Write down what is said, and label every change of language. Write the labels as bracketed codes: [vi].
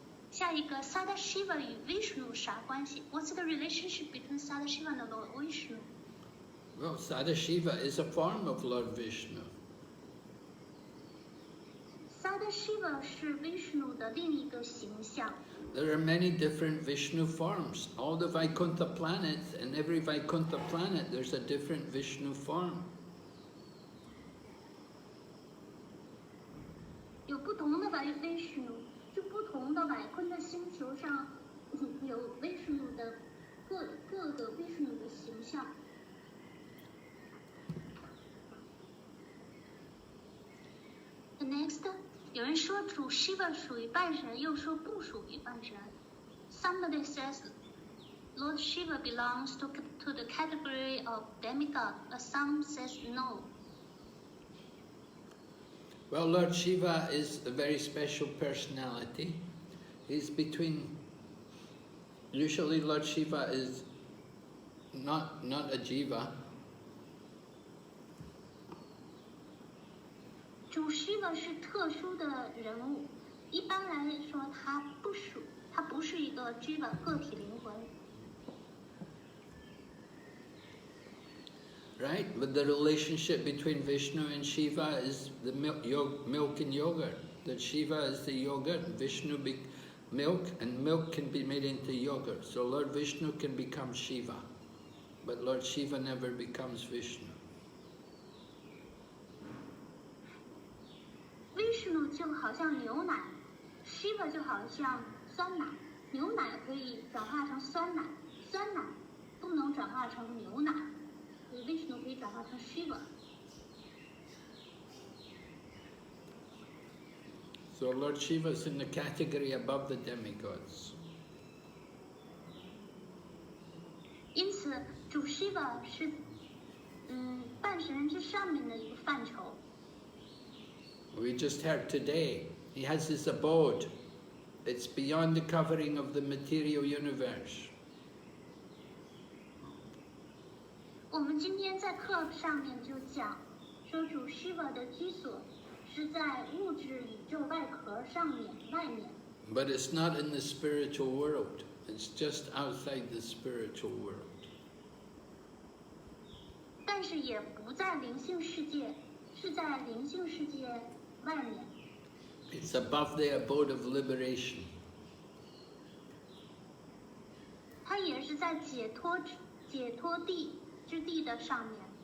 [zh] 下一个 Sadashiva 与 Vishnu 啥关系 ？ [en] What's the relationship between Sadashiva and Lord Vishnu? Well, Sadashiva is a form of Lord Vishnu. [zh] Sadashiva 是 Vishnu 的另一个形象。 [en] There are many different Vishnu forms. All the Vaikuntha planets, and every Vaikuntha planet, there's a different Vishnu form. [zh] 有不同的Vishnu，就不同的瓦昆的星球上有 Vishnu 的各个 Vishnu 的形象。 [en] The next， [zh] 有人说主 Shiva 属于半神，又说不属于半神。 [en] Somebody says Lord Shiva belongs to the category of demigod, but some says no. Well, Lord Shiva is a very special personality. He's between... Usually Lord Shiva is not a jiva. [zh] 主 Shiva 是特殊的人物，一般来说他不是一个 jiva 个体灵魂。 [en] right? But the relationship between Vishnu and Shiva is the milk and yogurt. That Shiva is the yogurt, Vishnu milk, and milk can be made into yogurt. So Lord Vishnu can become Shiva, but Lord Shiva never becomes Vishnu. [zh] Vishnu 就好像牛奶 ，Shiva 就好像酸奶。牛奶可以转化成酸奶，酸奶不能转化成牛奶，所以 Vishnu 可以转化成 Shiva。 [en] So Lord Shiva is in the category above the demigods. [zh] 因此，主 Shiva 是半神之上面的一个范畴。 [en] We just heard today, he has his abode. It's beyond the covering of the material universe. [zh] 我们今天在课上面就讲，说主 Shiva 的居所是在物质宇宙外壳上面外面。 [en] But it's not in the spiritual world. It's just outside the spiritual world. [zh] 但是也不在灵性世界，是在灵性世界外面。 [en] It's above the abode of liberation. 它也是在解脱地之地的上面。